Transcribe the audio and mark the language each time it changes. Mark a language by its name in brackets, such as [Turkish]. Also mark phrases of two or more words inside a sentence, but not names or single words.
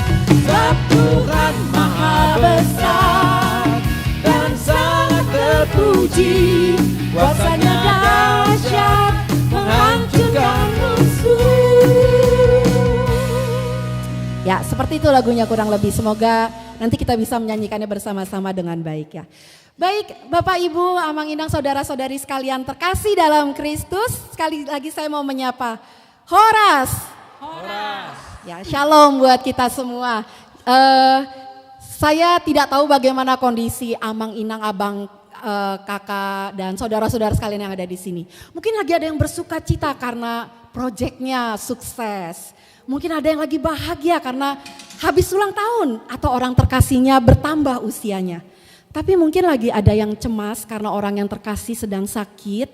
[Indonesian] Sebab Tuhan Maha Besar dan sangat terpuji, kuasanya dahsyat menghancurkan musuh. Ya, seperti itu lagunya kurang lebih. Semoga nanti kita bisa menyanyikannya bersama-sama dengan baik ya. Baik Bapak Ibu, [Batak Toba] amang inang, [Indonesian] saudara-saudari sekalian terkasih dalam Kristus. Sekali lagi saya mau menyapa Horas. Ya, shalom buat kita semua. Saya tidak tahu bagaimana kondisi [Batak Toba] amang inang, [Indonesian] abang, kakak dan saudara-saudara sekalian yang ada di sini. Mungkin lagi ada yang bersuka cita karena proyeknya sukses. Mungkin ada yang lagi bahagia karena habis ulang tahun atau orang terkasihnya bertambah usianya. Tapi mungkin lagi ada yang cemas karena orang yang terkasih sedang sakit.